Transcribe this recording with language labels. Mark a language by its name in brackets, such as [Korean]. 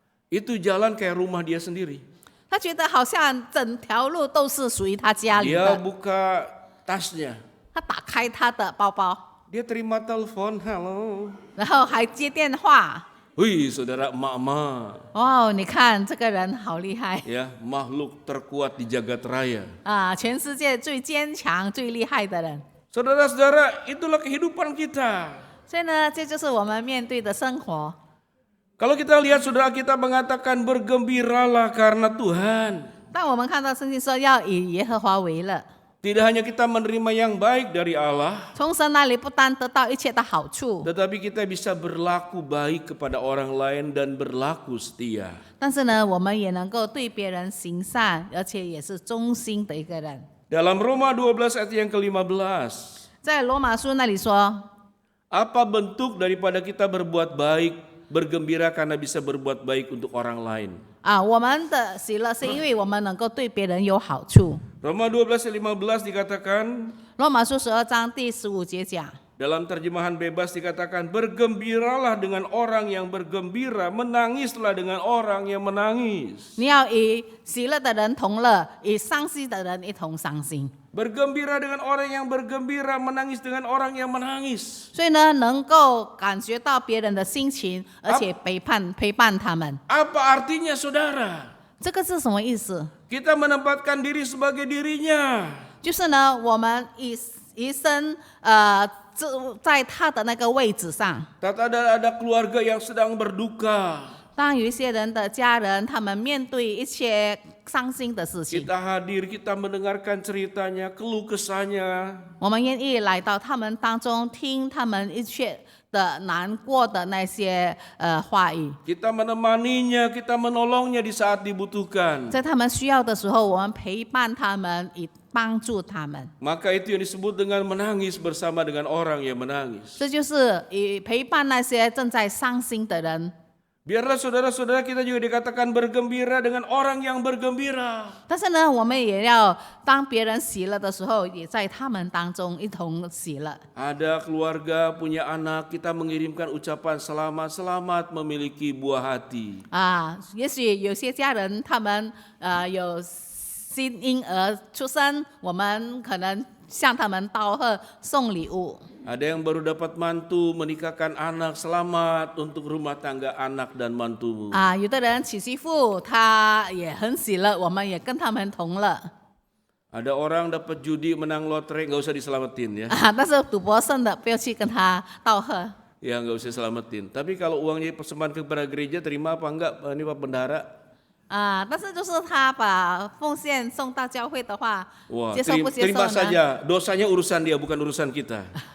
[Indonesian] Itu jalan kayak rumah dia sendiri. [Chinese] 她觉得好像整条路都是属于她家里 [Indonesian] Dia [Chinese] 的。 [Indonesian] buka tasnya. [Chinese] 她打开她的包包， [Indonesian] Dia terima telepon, halo. [Chinese] 然后还接电话。 [Indonesian] Wih, saudara emak-emak. [Chinese] 哦，你看这个人好厉害 [Indonesian] Ya, makhluk terkuat di jagat raya. [Chinese] 全世界最坚强、最厉害的人。 [Indonesian] Saudara-saudara, itulah kehidupan kita. [Chinese] 所以呢，这就是我们面对的生活。 [Indonesian] Kalau kita lihat saudara kita mengatakan bergembiralah karena Tuhan. [Chinese] 当我们看到圣经说要以耶和华为乐， [Indonesian] Tidak hanya kita menerima yang baik dari Allah, [Chinese] 从神那里不单得到一切的好处， [Indonesian] tetapi kita bisa berlaku baik kepada orang lain dan berlaku setia. [Chinese] 但是呢，我们也能够对别人行善，而且也是忠心的一个人。 [Indonesian] Dalam Roma 12 ayat yang ke-15, [Chinese] 在罗马书那里说， [Indonesian] apa bentuk daripada kita berbuat baik, bergembira karena bisa berbuat baik untuk orang lain? [Chinese] 我们的喜乐是因为我们能够对别人有好处。 [Indonesian] Roma 12 ayat 15 dikatakan, [Chinese] 罗马书12章第15节讲， [Indonesian] dalam terjemahan bebas dikatakan, bergembiralah dengan orang yang bergembira, menangislah dengan orang yang menangis. [Chinese] 你要与喜乐的人同乐，与伤心的人一同伤心。 [Indonesian] Bergembira dengan orang yang bergembira, menangis dengan orang yang menangis. [Chinese] 所以呢，能够感觉到别人的心情，而且陪伴他们。 [Indonesian] Apa artinya saudara? [Chinese] 这个是什么意思？ [Indonesian] Kita menempatkan diri sebagai dirinya. [Chinese] 就是呢，我们以身在他的那个位置上。 [Indonesian] Tak ada keluarga yang sedang berduka. [Chinese] 当有一些人的家人，他们面对一些伤心的事情， [Indonesian] Kita hadir, kita mendengarkan ceritanya, keluh kesahnya. [Chinese] 我们愿意来到他们当中，听他们一切的难过的那些话语。 [Indonesian] Kita menemaninya, kita menolongnya di saat dibutuhkan. [Chinese] 在他们需要的时候，我们陪伴他们，以帮助他们。 [Indonesian] Maka itu yang disebut dengan menangis bersama dengan orang yang menangis. [Chinese] 这就是以陪伴那些正在伤心的人。 [Indonesian] Biarlah saudara-saudara kita juga dikatakan bergembira dengan orang yang bergembira. [Chinese] 但是呢，我们也要当别人喜乐的时候，也在他们当中一同喜乐。 [Indonesian] Ada keluarga punya anak, kita mengirimkan ucapan selamat memiliki buah hati. [Chinese] 也许有些家人他们有新婴儿出生，我们可能向他们道贺送礼物。 [Indonesian] Ada yang baru dapat mantu, menikahkan anak, selamat untuk rumah tangga anak dan mantumu. [Chinese] 有的人娶媳妇，他也很喜乐，我们也跟他们同乐。 [Indonesian] Ada orang dapat judi menang lotre, nggak usah diselamatin ya. [Chinese] 但是赌博胜的不要去跟他道贺。 [Indonesian] Ya nggak usah selamatin. Tapi kalau uangnya persembahan kepada gereja, terima apa enggak ini Pak Bendahara? [Chinese] 但是就是他把奉献送到教会的话， [Indonesian] Wah, [Chinese] 接受不接受 [Indonesian] terima [Chinese] 呢？ [Indonesian] saja. Dosanya urusan dia, bukan urusan kita.